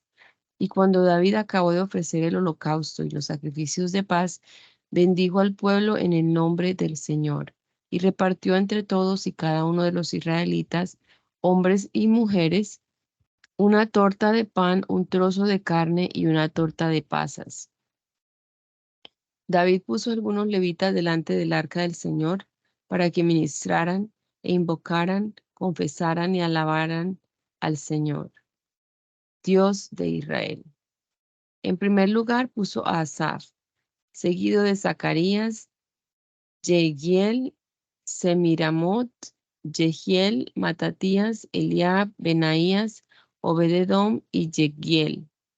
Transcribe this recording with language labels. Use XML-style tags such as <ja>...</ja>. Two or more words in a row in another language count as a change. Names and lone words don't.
<es>Y cuando David acabó de ofrecer el holocausto y los sacrificios de paz, bendijo al pueblo en el nombre del Señor y repartió entre todos y cada uno de los israelitas, hombres y mujeres, una torta de pan, un trozo de carne y una torta de pasas. David puso algunos levitas delante del arca del Señor para que ministraran e invocaran, confesaran y alabaran al Señor, Dios de Israel. En primer lugar puso a Asaf, seguido de Zacarías, Yehiel, Semiramot, Jehiel, Matatías, Eliab, Benaías, Obed-Edom y Yehiel.</es>